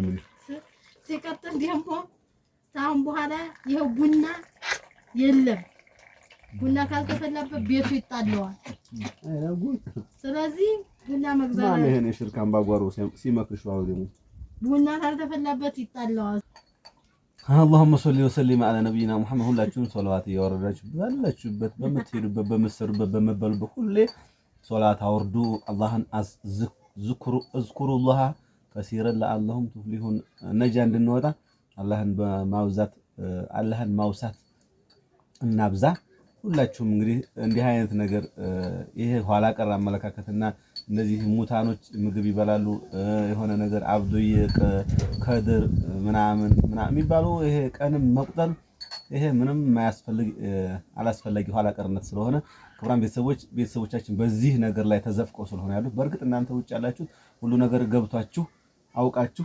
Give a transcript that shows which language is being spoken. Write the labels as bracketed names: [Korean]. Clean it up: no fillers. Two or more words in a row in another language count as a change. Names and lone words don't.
[Amharic] ሲቀጥል ደግሞ ታውን በኋላ ይሄው ቡና የለም ቡና ካልተፈላበት ቤቱ ይጣለዋል ስለዚህ ቡና መግዛት ማን ይሄን ሽርካን ባጓሮ ሲመክርሽ ዋው ደግሞ ቡና ካልተፈላበት ይጣለዋል [Arabic] اللهم صل وسلم على نبينا محمد [Amharic] ሁላችሁም ሶላዋት ያወረዳችሁ ባላችሁበት በመትሄዱበት በመሰሩበት በመበሉበት ሁሌ ሶላት አውርዱ አላህን [Arabic] اذكروا الله كثيرا لعلهم تفلحون [Amharic] ነጃ እንድንወጣ አላህን በማውዛት አላህን ማውሳት እናብዛ ሁላችሁም እንግዲህ እንዲህ አይነት ነገር ይሄ ኋላ ቀር አመለካከትና እነዚህ ሙታኖች ምግብ ይበላሉ የሆነ ነገር አብዱዬ ከድር ምናምን የሚባሉ ይሄ ቀንም መቁጠር ይሄ ምንም ማያስፈልግ አላስፈላጊ ኋላ ቀርነት ስለሆነ ክብራን ቤተሰቦቻችን በዚህ ነገር ላይ ተዘፍቀው ስለሆነ ያሉት በእርግጥ እናንተ ውጭ ያላችሁ ሁሉ ነገር ገብቷችሁ አውቃችሁ